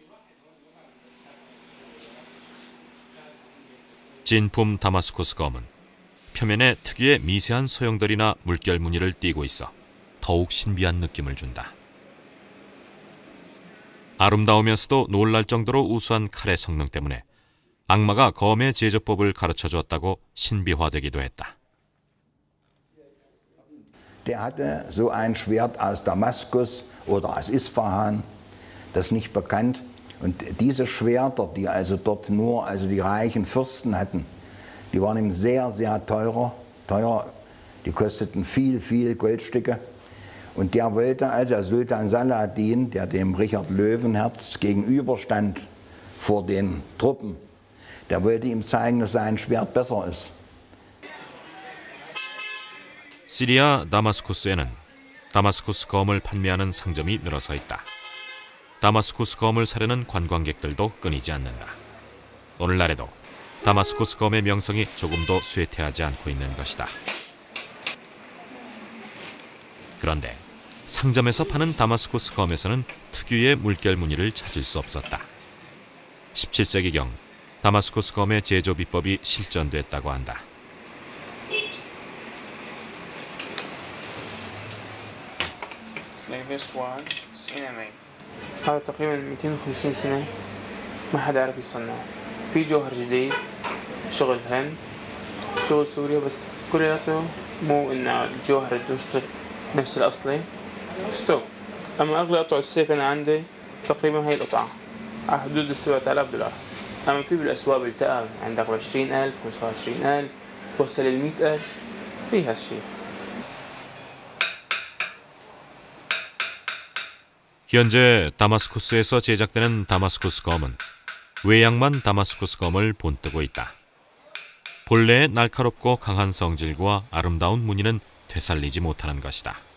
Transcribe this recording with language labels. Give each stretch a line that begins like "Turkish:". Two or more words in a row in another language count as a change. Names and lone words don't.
Korean: 진품 다마스쿠스 검은 표면에 특유의 미세한 소형들이나 물결 무늬를 띠고 있어 더욱 신비한 느낌을 준다. 아름다우면서도 놀랄 정도로 우수한 칼의 성능 때문에 악마가 검의 제조법을 가르쳐 주었다고 신비화되기도 했다.
German: Der hatte so ein Schwert aus Damaskus oder aus Isfahan, das ist nicht bekannt. Und diese Schwerter, die also dort nur die reichen Fürsten hatten, die waren ihm sehr, sehr teuer. Die kosteten viel Goldstücke. Und der wollte also, Sultan Saladin, der dem Richard Löwenherz gegenüberstand vor den Truppen, der wollte ihm zeigen, dass sein Schwert besser ist.
Korean: 시리아 다마스쿠스에는 다마스쿠스 검을 판매하는 상점이 늘어서 있다. 다마스쿠스 검을 사려는 관광객들도 끊이지 않는다. 오늘날에도 다마스쿠스 검의 명성이 조금도 쇠퇴하지 않고 있는 것이다. 그런데 상점에서 파는 다마스쿠스 검에서는 특유의 물결 무늬를 찾을 수 없었다. 17세기경 다마스쿠스 검의 제조 비법이 실전됐다고 한다.
Arabic: هذا تقريبا 250 سنة ما حدا عرف يصنعه. في جوهر جديد، شغل هند، شغل سوريا، بس كلياته مو إنه الجوهر الدمشقي نفس الأصلي ستوب. أما أغلى قطع السيف أنا عندي تقريبا هاي القطعة على حدود $7,000. أما في بالأسواق بيلتقى عندك 20,000 25,000 وصل 100,000 في هالشي.
Korean: 현재 다마스쿠스에서 제작되는 다마스쿠스 검은 외양만 다마스쿠스 검을 본뜨고 있다. 본래의 날카롭고 강한 성질과 아름다운 무늬는 되살리지 못하는 것이다.